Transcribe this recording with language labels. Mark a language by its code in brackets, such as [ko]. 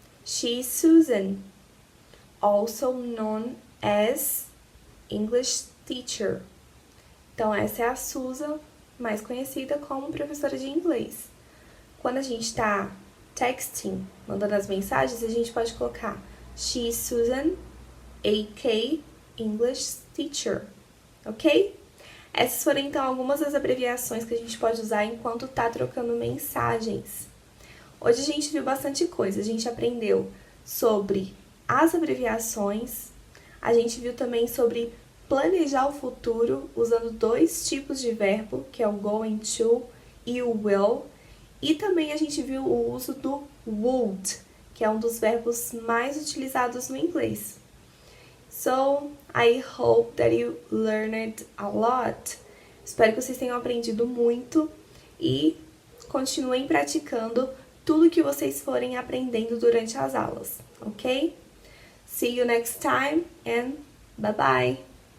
[en] She's Susan, also known as English teacher. [pt] Então, essa é a Susan, mais conhecida como professora de inglês. Quando a gente está texting, mandando as mensagens, a gente pode colocar [en] She's Susan, a.k. English teacher, ok? [pt] Essas foram, então, algumas das abreviações que a gente pode usar enquanto está trocando mensagens. Hoje a gente viu bastante coisa. A gente aprendeu sobre as abreviações, a gente viu também sobre planejar o futuro usando dois tipos de verbo, que é o going to e o will. E também a gente viu o uso do would, que é um dos verbos mais utilizados no inglês. [en] So, I hope that you learned a lot. [pt] Espero que vocês tenham aprendido muito e continuem praticando tudo que vocês forem aprendendo durante as aulas, ok? [en] See you next time and bye bye!